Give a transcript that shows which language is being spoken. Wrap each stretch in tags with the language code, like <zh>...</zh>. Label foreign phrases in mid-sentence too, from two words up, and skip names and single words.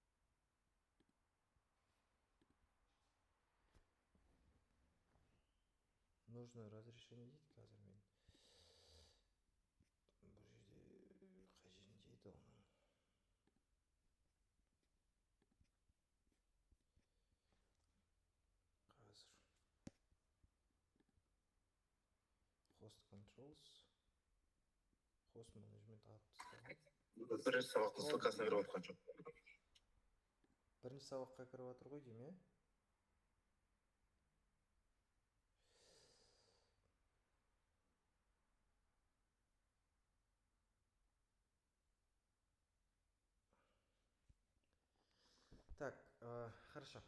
<ru>Нужно разрешение</ru> <kk>дейді қазір мен. Бұл жерде қай жерін дейді оның? Қазір.</kk> <en>Host controls. Host management</en> <kk>атып тастаған. Бірінші сабақтың ссылкасына кіріп отқан жоқ. Бірінші сабаққа кіріп отыр ғой деймін, иә?</kk> <ru>Так, хорошо.</ru>